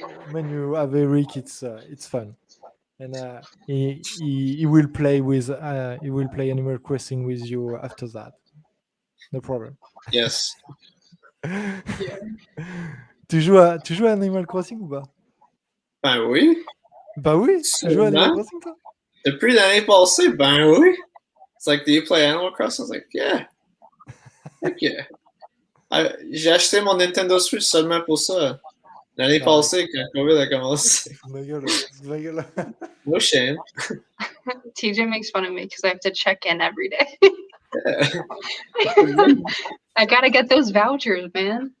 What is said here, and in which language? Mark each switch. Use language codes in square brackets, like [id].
[en] when you have Eric, it's fun, and he will play Animal Crossing with you after that. No problem. Yes. [fr] Tu joues à Animal Crossing ou pas? Ben oui. Bah oui, tu joues à Animal Crossing, toi? Depuis l'année passée, ben oui. [en] It's like, do you play Animal Crossing? I was like, yeah. Heck yeah. [fr] J'ai acheté mon Nintendo Switch seulement pour ça. L'année passée, quand COVID a commencé. Ma gueule. [en] No shame. TJ makes fun of me because I have to check in every day. Yeah. I gotta get those vouchers, man.